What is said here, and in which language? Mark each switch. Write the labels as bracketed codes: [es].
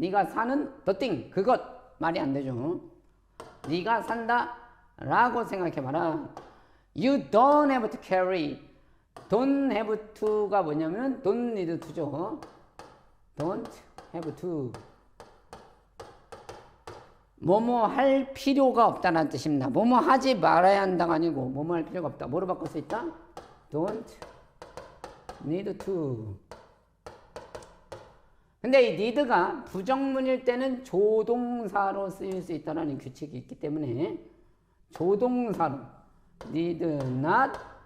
[ko] 네가 사는 [en] the thing. [ko] 그것. 말이 안 되죠. 네가 산다 라고 생각해봐라. [en] You don't have to carry. don't have to [ko] 가 뭐냐면 [en] don't need to [ko] 죠. [en] don't have to. [ko] 뭐뭐 할 필요가 없다는 뜻입니다. 뭐뭐 하지 말아야 한다가 아니고 뭐뭐 할 필요가 없다. 뭐로 바꿀 수 있다? [en] Don't need to. [ko] 근데 이 need가 부정문일 때는 조동사로 쓰일 수 있다는 규칙이 있기 때문에 조동사로 [en] need not.